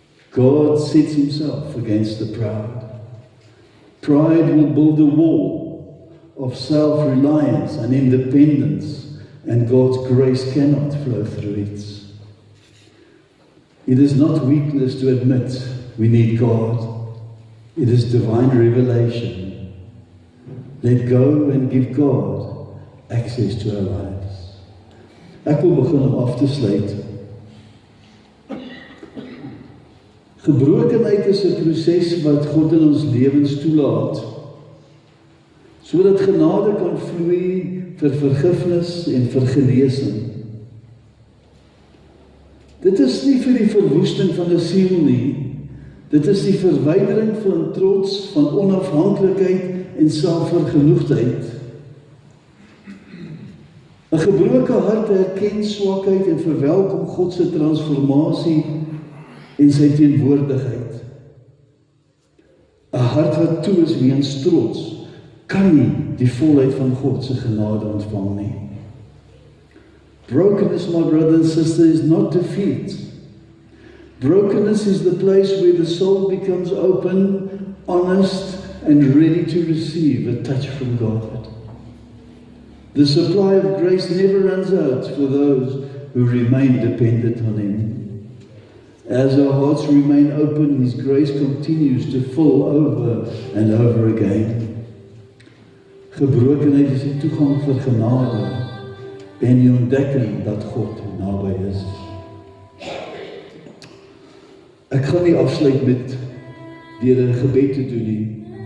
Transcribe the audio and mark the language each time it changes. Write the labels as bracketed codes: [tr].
[en] God sets himself against the proud. Pride will build a wall of self-reliance and independence, and God's grace cannot flow through it. It is not weakness to admit we need God. It is divine revelation. Let go and give God access to our lives. [af] Ek wil begin om af te sluit. Gebrokenheid is 'n proses wat God in ons lewens toelaat, sodat genade kan vloei vir vergifnis en vir genesing. Dit is nie vir die verwoesting van 'n siel nie. Dit is die verwydering van trots, van onafhanklikheid en selfvergenoegdheid. 'n Gebroke hart erken swakheid en verwelkom God se transformasie en sy teenwoordigheid. 'n Hart wat toe is weens trots, kan nie die volheid van God se genade ontvang nie. [en] Brokenness, my brother and sister, is not defeat. Brokenness is the place where the soul becomes open, honest, and ready to receive a touch from God. The supply of grace never runs out for those who remain dependent on Him. As our hearts remain open, His grace continues to fill over and over again. [af] Gebrokenheid is die toegang vir genade en die ontdekking dat God naby is. Ek gaan nie afsluit met deur 'n gebed te doen nie.